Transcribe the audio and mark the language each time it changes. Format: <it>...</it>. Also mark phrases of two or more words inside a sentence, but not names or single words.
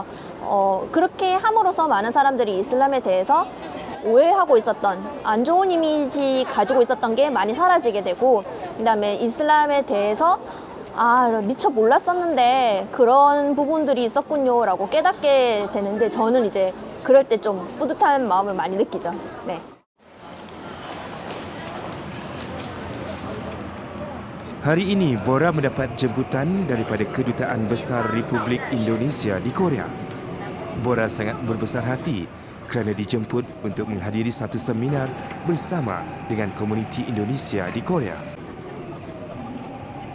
<ko>그렇게 함으로써 많은 사람들이 이슬람에 대해서 오해하고 있었던 안 좋은 이미지 가지고 있었던 게 많이 사라지게 되고 그다음에 이슬람에 대해서 미처 몰랐었는데 그런 부분들이 있었군요 라고 깨닫게 되는데 저는 이제 그럴 때 좀 뿌듯한 마음을 많이 느끼죠. 네.</ko> <ms>Hari ini, Bora mendapat jemputan daripada Kedutaan Besar Republik Indonesia di Korea. Bora sangat berbesar hati kerana dijemput untuk menghadiri satu seminar bersama dengan komuniti Indonesia di Korea.</ms>